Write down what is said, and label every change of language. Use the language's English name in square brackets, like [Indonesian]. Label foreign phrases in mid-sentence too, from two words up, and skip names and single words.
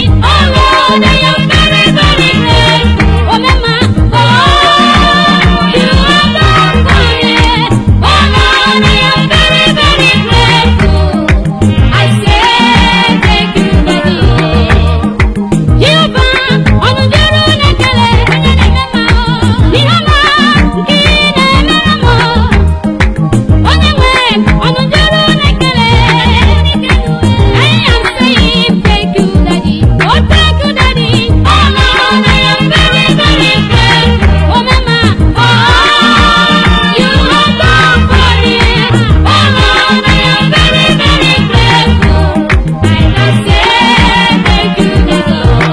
[English] Oh Lord, I am very, very grateful. Oh Mama, for all you have done for me. Oh Lord, I am very, very grateful. I say thank you, Daddy. Jehovah, [Igbo] ọnụ juru n'ekele, onye na-eme mma. Ihe ọma nke ị na-emere m. Onye nwe, ọnụ juru n'ekele. [English] I am saying thank you, Daddy. Oh, thank you, Daddy. Oh, Lord, I am very, very grateful. Oh, Mama, for all you have done for me. Oh, Lord, I am very, very grateful. I can say thank you, Jesus.